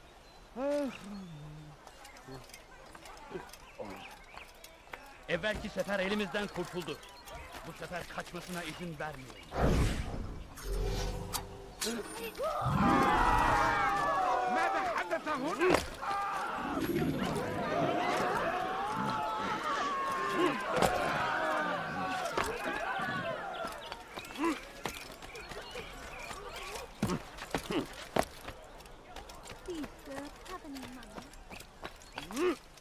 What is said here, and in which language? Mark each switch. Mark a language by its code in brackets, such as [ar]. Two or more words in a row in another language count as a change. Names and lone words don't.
[tr] Evvelki sefer elimizden kurtuldu. Bu sefer kaçmasına izin vermeyelim. [ar] ماذا حدث هنا؟ [en] Please, sir, have any money.